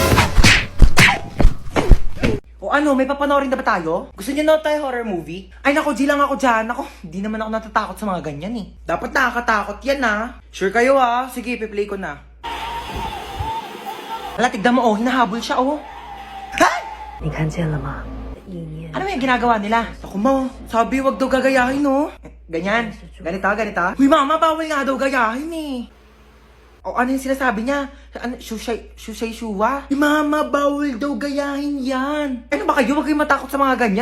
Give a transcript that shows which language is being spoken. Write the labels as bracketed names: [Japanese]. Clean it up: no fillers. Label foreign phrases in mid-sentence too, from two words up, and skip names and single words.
[Filipino] Ano, may papanoorin na ba tayo? Gusto niyo na tayo [English] horror movie? [Filipino] Ay, nako, G lang ako dyan. Nako, hindi naman ako natatakot sa mga ganyan eh. Dapat nakakatakot yan, ha? Sure kayo, ha? Sige, piplay ko na. Hala, tignan mo, hinahabol siya, Ha? [Chinese] 你看见了吗？意念 [Filipino] Ano yung ginagawa nila? Ako mo, sabi wag daw gagayahin, no? Ganyan. Ganito. Uy, mama, bawal nga daw gayahin, eh. Ano yung sinasabi niya? Ano, shuwa? Uy, mama, bawal daw gayahin yan. Ano ba kayo? Huwag kayong matakot sa mga ganyan.